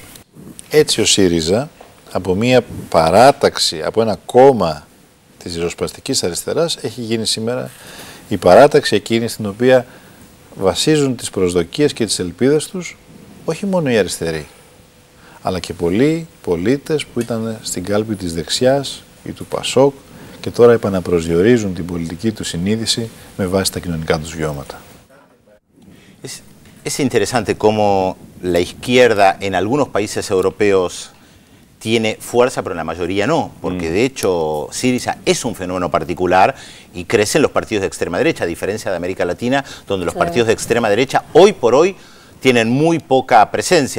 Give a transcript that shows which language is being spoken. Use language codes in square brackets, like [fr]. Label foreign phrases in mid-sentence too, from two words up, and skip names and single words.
[el] Έτσι ο ΣΥΡΙΖΑ, από μια παράταξη, από ένα κόμμα της ριζοσπαστικής αριστεράς, έχει γίνει σήμερα η παράταξη εκείνη στην οποία βασίζουν τις προσδοκίες και τις ελπίδες τους όχι μόνο οι αριστεροί, αλλά και πολλοί πολίτες που ήταν στην κάλπη της δεξιάς ή του ΠΑΣΟΚ και τώρα επαναπροσδιορίζουν την πολιτική του συνείδηση με βάση τα κοινωνικά τους βιώματα. [es] Es interesante cómo la izquierda en algunos países europeos tiene fuerza, pero en la mayoría no, porque de hecho Syriza es un fenómeno particular y crecen los partidos de extrema derecha, a diferencia de América Latina, donde los partidos de extrema derecha hoy por hoy tienen muy poca presencia.